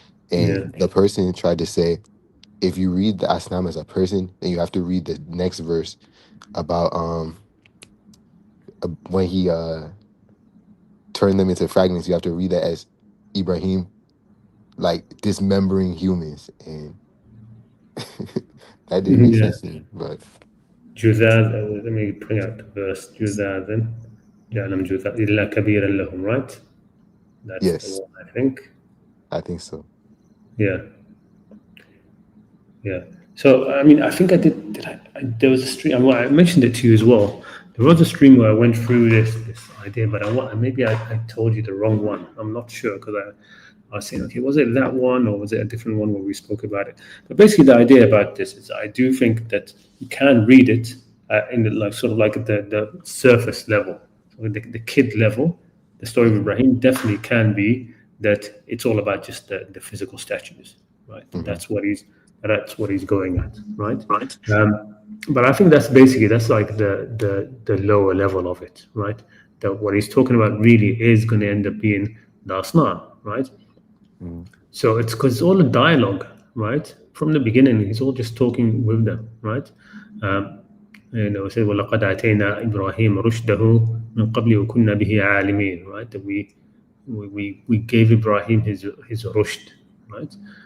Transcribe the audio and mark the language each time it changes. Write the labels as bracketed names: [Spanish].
[English] And the person tried to say, if you read the Asnam as a person, then you have to read the next verse about when he turned them into fragments. You have to read that as Ibrahim like dismembering humans, and that didn't make sense to me. But Juzad, let me bring out the verse. [Arabic] Juzad, جعلهم جثثا إلا كبيرا لهم, [English] right? That's yes, the one, I think. I think so. Yeah. So I mean, I think I did. There was a stream. I mentioned it to you as well. There was a stream where I went through this idea, but maybe I told you the wrong one. I'm not sure, because I was saying, okay, was it that one or was it a different one where we spoke about it? But basically, the idea about this is, I do think that you can read it in the, like, sort of like the surface level, so the kid level. The story of Ibrahim definitely can be that it's all about just the physical statues, right? That's what he's going at, right? But I think that's like the lower level of it, right? That what he's talking about really is going to end up being the asnam, right? So it's because it's all a dialogue, right? From the beginning, he's all just talking with them, right? It says, [Arabic] وَلَقَدْ آتَيْنَا إِبْرَاهِيمَ رُشْدَهُ مِنْ قَبْلِ وَكُنَّا بِهِ عَالِمِينَ, [English] right? That we gave Ibrahim his rushd, right?